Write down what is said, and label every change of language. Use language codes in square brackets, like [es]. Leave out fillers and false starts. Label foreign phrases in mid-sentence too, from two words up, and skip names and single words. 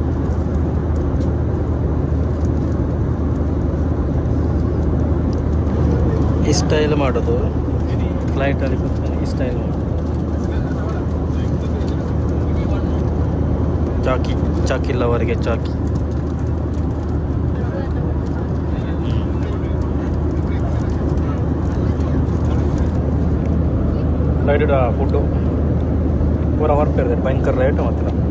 [kn] ಈ ಸ್ಟೈಲ್ ಮಾಡೋದು ಫ್ಲೈಟಲ್ಲಿ ಕೂತ್ಕೊಂಡು ಈ ಸ್ಟೈಲ್ ಮಾಡೋದು. ಚಾಕಿ ಚಾಕಿಲ್ಲವರೆಗೆ ಚಾಕಿ. [en] flight food [kn] ಪೂರ ವರ್ಕ್ ಇರ್ತದೆ, ಭಯಂಕರ ರೇಟ್ ಮಾತ್ರ.